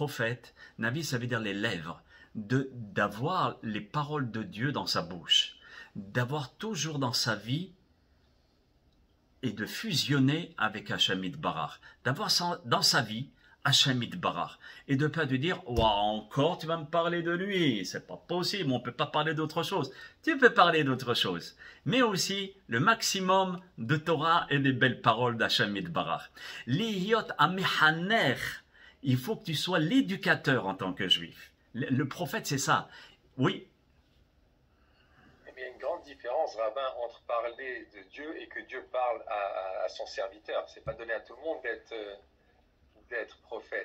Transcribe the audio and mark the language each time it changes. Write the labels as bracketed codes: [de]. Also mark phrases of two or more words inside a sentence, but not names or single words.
[fr] Navi, ça veut dire les lèvres. d'avoir les paroles de Dieu dans sa bouche, d'avoir toujours dans sa vie et de fusionner avec Hachem Itbarach, d'avoir dans sa vie Hachem Itbarach, et de pas de dire « Ouah, encore tu vas me parler de lui, c'est pas possible, on peut pas parler d'autre chose. » Tu peux parler d'autre chose, mais aussi le maximum de Torah et des belles paroles d'Hachem Itbarach. [he] להיות המחנך, [fr] il faut que tu sois l'éducateur en tant que juif. Le prophète, c'est ça. Oui. Il y a une grande différence, rabbin, entre parler de Dieu et que Dieu parle à son serviteur. C'est pas donné à tout le monde d'être prophète.